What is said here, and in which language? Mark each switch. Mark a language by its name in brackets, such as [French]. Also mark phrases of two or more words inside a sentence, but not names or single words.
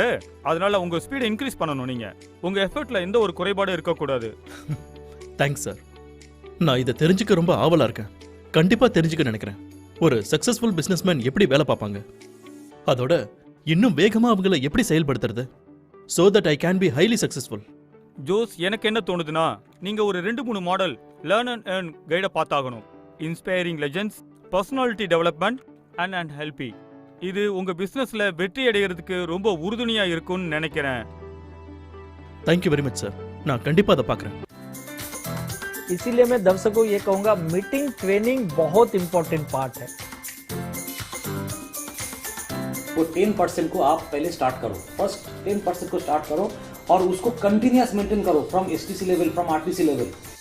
[Tamil] அதனால உங்க ஸ்பீடை இன்க்ரீஸ் பண்ணணும். நீங்க உங்க எஃபர்ட்ல எந்த ஒரு குறைபாடும் இருக்கக்கூடாது. [English] thanks sir. [Tamil] நான் இதை தெரிஞ்சுக்க ரொம்ப ஆவலா இருக்கேன். கண்டிப்பா தெரிஞ்சுக்க நினைக்கிறேன். ஒரு [English] successful businessman [Tamil] எப்படி வேலை பார்ப்பாங்க, அதோட இன்னும் வேகமா அவங்கள எப்படி செயல்படுத்துறது, [English] so that I can be highly successful. [Tamil] ஜோஸ், எனக்கு என்ன தோணுதுன்னா நீங்க ஒரு 2-3 மாடல் [English] learn and earn guide [Tamil] பார்த்தாகணும். [English] inspiring legends, personality development and helpy. [Tamil] இது உங்க பிசினஸ்ல வெற்றி அடைகிறதுக்கு ரொம்ப உறுதுணையா இருக்கும்னு நினைக்கிறேன். [English] thank you very much sir. [Tamil] நான் கண்டிப்பா அதை பார்க்குறேன். [Hindi] इसीलिए मैं दर्शकों को ये कहूंगा, [English] meeting training [Hindi] बहुत [English] important part [Hindi] है. वो 10% को आप पहले स्टार्ट करो, फर्स्ट 10% को स्टार्ट करो और उसको [English] continuous maintain [Hindi] करो [English] from STC level, from RTC level.